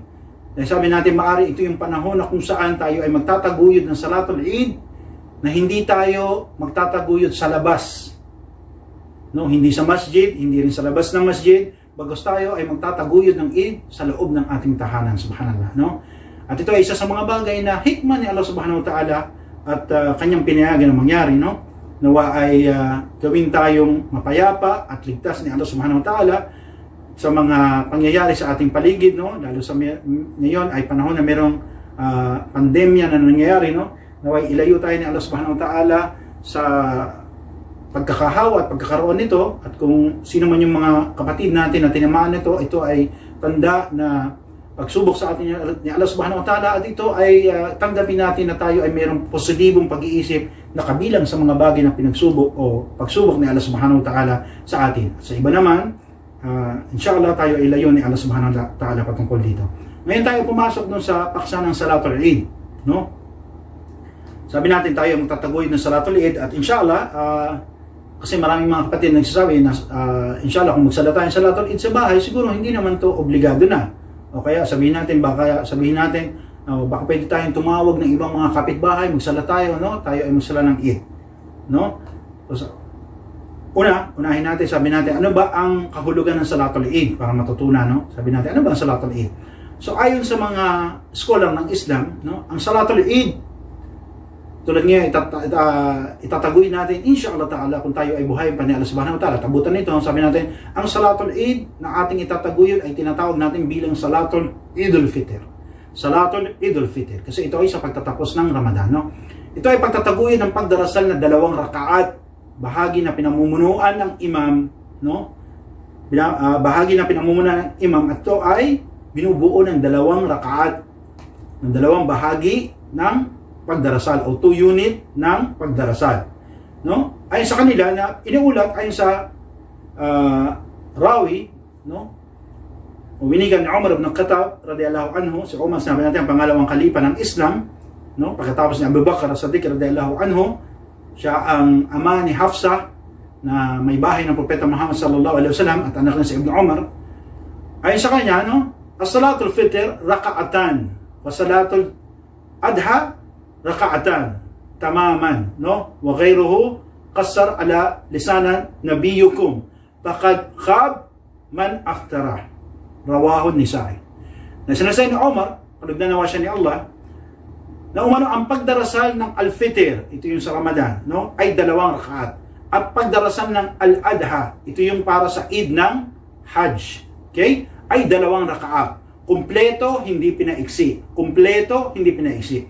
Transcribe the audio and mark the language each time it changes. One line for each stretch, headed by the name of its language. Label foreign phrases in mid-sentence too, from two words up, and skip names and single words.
Filipino: Dahil sabi natin, maaari ito yung panahon na kung saan tayo ay magtataguyod ng
Arabic: صلاة العيد,
Filipino: na hindi tayo magtataguyod sa labas, no? Hindi sa masjid, hindi rin sa labas ng masjid, bagos tayo ay magtataguyod ng Eid sa loob ng ating tahanan, subhanallah, no? At ito ay isa sa mga bagay na hikmah ni Allah
Arabic: سبحانه وتعالى
Filipino: at kanyang pinayagan na mangyari, no? Nawa ay gawin tayong mapayapa at ligtas ni Allah
Arabic: سبحانه وتعالى
Filipino: sa mga pangyayari sa ating paligid, no? Lalo sa ngayon ay panahon na merong pandemya na nangyayari, no? Nawa ilayo tayo ni Allah
Arabic: سبحانه وتعالى
Filipino: sa pagkakahawa at pagkakaroon nito, at kung sino man yung mga kapatid natin na tinamaan nito, ito ay tanda na pagsubok sa atin ni Allah
Arabic: سبحانه وتعالى,
Filipino: at ito ay tanggapin natin na tayo ay mayroong positibong pag-iisip na kabilang sa mga bagay na pinagsubok o pagsubok ni Allah
Arabic: سبحانه وتعالى
Filipino: sa atin. At sa iba naman, inshallah tayo ay layo ni Allah
Arabic: سبحانه وتعالى
Filipino: patungkol dito. Ngayon tayo pumasok dun sa paksa ng
Arabic: صلاة العيد,
Filipino: no? Sabi natin tayo magtatagoy ng
Arabic: صلاة العيد,
Filipino: at inshallah, kasi maraming mga kapatid nagsasabi na inshallah kung magsala tayo ng
Arabic: صلاة العيد
Filipino: sa bahay, siguro hindi naman to obligado na. O kaya sabihin natin, baka pwede tayong tumawag ng ibang mga kapitbahay, magsala tayo, no? Tayo ay magsala ng Eid, no? So, unahin natin, sabi natin, ano ba ang kahulugan ng
Arabic: صلاة العيد
Filipino: para matutunan, no? Sabi natin, ano ba ang
Arabic: صلاة العيد?
Filipino: So ayon sa mga scholar ng Islam, no, ang
Arabic: صلاة العيد,
Filipino: tulad nga itataguin natin
Arabic: إن شاء الله تعالى
Filipino: kung tayo ay buhay pa ni Allah
Arabic: سبحانه وتعالى.
Filipino: Tabutan nito, sabi natin, ang
Arabic: صلاة العيد
Filipino: na ating itataguyod ay tinatawag natin bilang
Arabic: صلاة عيد الفطر. صلاة عيد الفطر.
Filipino: Kasi ito ay sa pagtatapos ng Ramadan, no? Ito ay pagtataguyod ng pagdarasal na 2 rakaat, bahagi na pinamumunuan ng imam, no? Bahagi na pinamumunuan ng imam, at ito ay binubuo ng dalawang rakaat, ng dalawang bahagi ng pagdarasal o 2 unit ng pagdarasal. No? Ayon sa kanila na iniulat ayon sa rawi, no? Winigan ni Umar ibn Khattab
Arabic: رضي الله عنه,
Filipino: si Umar sinabi natin ang pangalawang kalipa ng Islam, no? Pagkatapos ni Abu Bakar as-Siddiq
Arabic: رضي الله عنه,
Filipino: siya ang ama ni Hafsa na may bahay ng Propeta Muhammad
Arabic: صلى الله عليه وسلم
Filipino: at anak niya si Ibn Umar. Ayon sa kanya, no?
Arabic: صلاة الفطر ركعتان وصلاة الأضحى ركعتان تماما, no? وغيره قصر على لسان نبيكم فقد خاب من افترى. رواه النسائي.
Filipino: Na sinasay ni Umar, panagnanawa siya ni Allah, na umano ang pagdarasal ng Al-Fitr, ito yung sa Ramadan, no? Ay 2 rakaat. At pagdarasal ng Al-Adha, ito yung para sa Eid ng Hajj, okay? Ay 2 rakaat. Kumpleto, hindi pinaiksi. Kumpleto, hindi pinaiksi.